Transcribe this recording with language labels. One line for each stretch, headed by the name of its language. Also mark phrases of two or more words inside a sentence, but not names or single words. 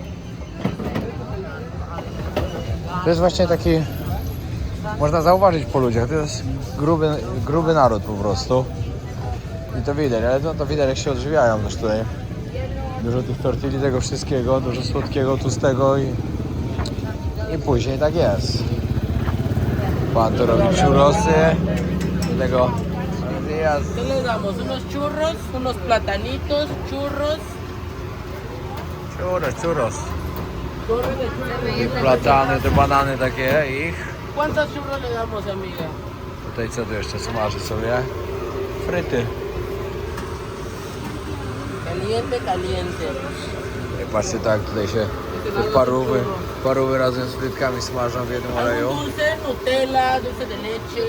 Polish: To jest właśnie taki, można zauważyć po ludziach, to jest gruby naród po prostu. I to widać, ale to widać jak się odżywiają też tutaj. Dużo tych tortilli, tego wszystkiego, dużo słodkiego, tłustego i później tak jest. Pan to robi churrosy, do tego
Spanish: ¿Qué le damos? ¿Unos churros? ¿Unos platanitos? ¿Churros?
Polish: churros.
Spanish: Churros de churros.
Polish: I platany, te banany takie, ich.
Spanish: ¿Cuántos churros le damos, amiga?
Polish: Tutaj co tu jeszcze smaży sobie? Fryty.
Spanish: Caliente, caliente.
Polish: I patrzcie tak, tutaj się te parówy razem z frytkami smażą w jednym oleju.
Spanish: ¿Algún dulce? Nutella, dulce de leche.